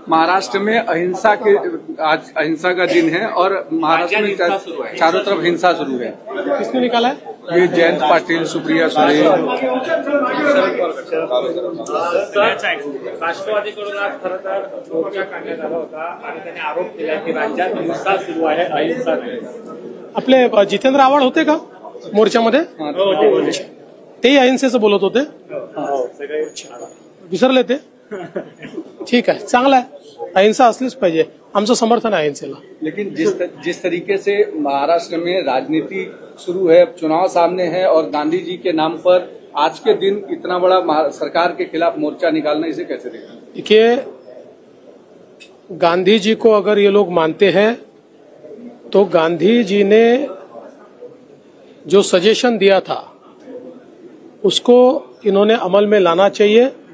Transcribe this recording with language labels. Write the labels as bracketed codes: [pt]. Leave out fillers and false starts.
[hi] महाराष्ट्र में अहिंसा के आज अहिंसा का दिन है और महाराष्ट्र में चारों तरफ हिंसा शुरू है। किसने निकाला है? ये जयंत पाटील, सुप्रिया सुळे। [mr] राष्ट्रवादीकडून आज खरं तर मोर्चा काढण्यात आला होता आणि त्यांनी आरोप केला की राज्यात हिंसा सुरू आहे, अहिंसा नाही। आपले जितेंद्र आव्हाड होते का मोर्चामध्ये? तेही अहिंसेचं बोलत होते, विसरले ते? ठीक आहे, चांगला आहे, अहिंसा असलीच पाहिजे, आमचं समर्थन आहे अहिंसेला। [hi] लेकिन जिस तरीके से महाराष्ट्र में राजनीति शुरू है, चुनाव सामने है और गांधी जी के नाम पर आज के दिन इतना बड़ा सरकार के खिलाफ मोर्चा निकालना, इसे कैसे देखें? देखिए, गांधी जी को अगर ये लोग मानते हैं तो गांधी जी ने जो सजेशन दिया था उसको इन्होंने अमल में लाना चाहिए।